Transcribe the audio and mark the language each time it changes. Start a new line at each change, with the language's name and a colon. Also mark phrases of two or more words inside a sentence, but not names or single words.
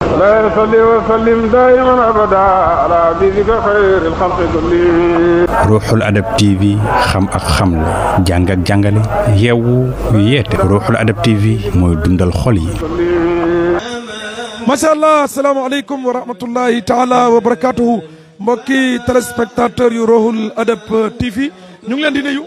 Arabic: لا يصلي وسلم دائما أبدا على حبيبك خير الخلق كلهم.
Wolof: Ruuxul Adab TV xam ak xamle jàng ak jàngale yeewu yeete Ruuxul Adab TV mooy dundal xol yi.
Arabic: ما شاء الله السلام عليكم ورحمة الله تعالى وبركاته
Wolof: mbokki téléspectateur yu Ruuxul Adab TV ñu ngi leen di nuyu